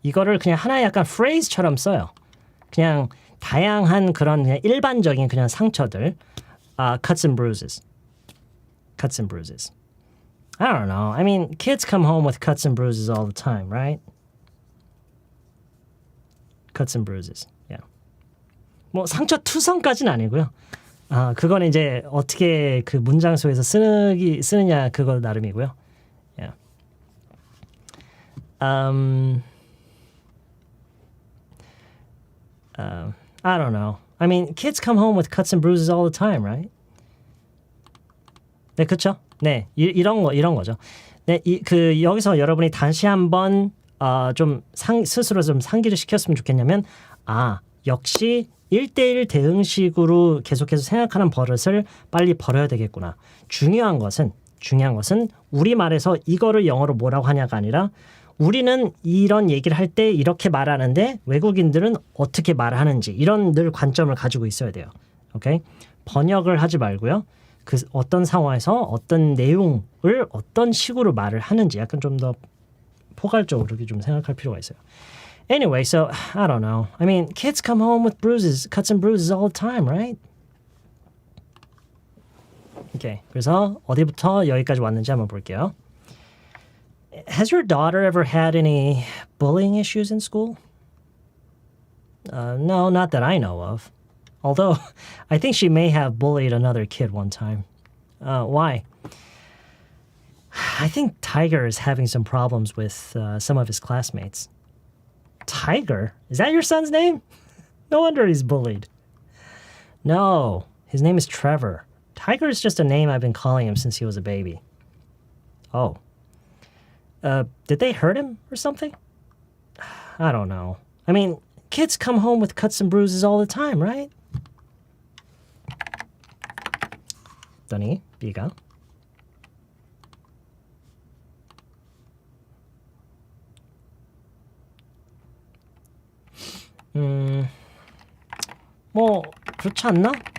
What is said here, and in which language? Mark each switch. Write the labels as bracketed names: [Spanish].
[Korean] 이거를 그냥 하나의 약간 phrase처럼 써요. 그냥 다양한 그런 그냥 일반적인 그냥 상처들. [English] Cuts and bruises. Cuts and bruises. I don't know. I mean, kids come home with cuts and bruises all the time, right? Cuts and bruises. Yeah. [Korean] 뭐 상처 투성까지는 아니고요. 그건 이제 어떻게 그 문장 속에서 쓰느냐 그거 나름이고요. [English] Yeah. I don't know. I mean, kids come home with cuts and bruises all the time, right? [Korean] 네, 그렇죠. 네, 이런 거죠. 네, 여기서 여러분이 다시 한번 좀 스스로 좀 상기를 시켰으면 좋겠냐면, 역시 1대1 대응식으로 계속해서 생각하는 버릇을 빨리 버려야 되겠구나. 중요한 것은 우리말에서 이거를 영어로 뭐라고 하냐가 아니라 우리는 이런 얘기를 할 때 이렇게 말하는데 외국인들은 어떻게 말하는지 이런 늘 관점을 가지고 있어야 돼요. 오케이? 번역을 하지 말고요. 그 어떤 상황에서 어떤 내용을 어떤 식으로 말을 하는지 약간 좀 더 포괄적으로 이렇게 좀 생각할 필요가 있어요. [English] Anyway, so I don't know. I mean, kids come home with bruises, cuts and bruises all the time, right? [Korean] 오케이. 그래서 어디부터 여기까지 왔는지 한번 볼게요. [English] Has your daughter ever had any bullying issues in school? No, not that I know of. Although, I think she may have bullied another kid one time. Why? I think Tiger is having some problems with some of his classmates. Tiger? Is that your son's name? No wonder he's bullied. No, his name is Trevor. Tiger is just a name I've been calling him since he was a baby. Oh. Did they hurt him or something? I don't know. I mean, kids come home with cuts and bruises all the time, right? [Korean] 더니 B가 뭐 그렇지 않나?